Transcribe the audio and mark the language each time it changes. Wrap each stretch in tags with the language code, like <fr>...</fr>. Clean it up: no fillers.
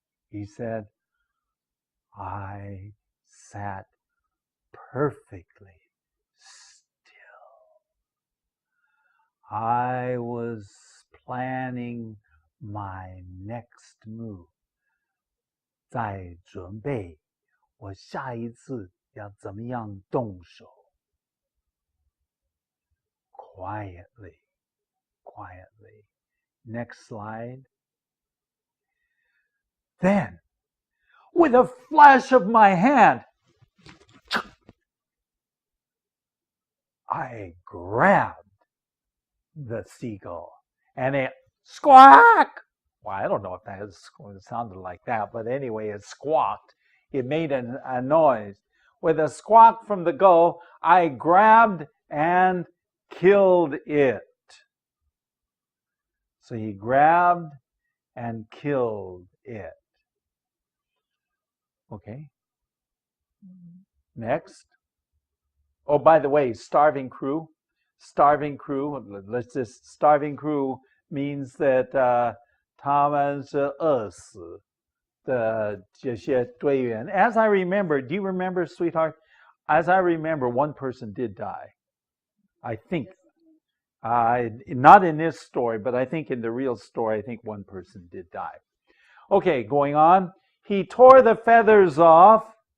<en>He said, I sat perfectly still. I was planning my next move.</en> <zh>在准备我下一次要怎么样动手。</zh> <en>Quietly, quietly. Next slide. Then, with a flash of my hand, I grabbed the seagull and it squawked. Well, I don't know if that sounded like that, but anyway, it squawked. It made a noise. With a squawk from the gull, I grabbed and killed it. So he grabbed and killed it. Okay. Next. Oh, by the way, starving crew. Starving crew. Starving crew means that</en> <zh>他们是饿死的这些队员.</zh> <en>As I remember, do you remember, sweetheart? As I remember, one person did die. I think. Not in this story, but I think in the real story, I think one person did die. Okay, going on. He tore the feathers off.</en>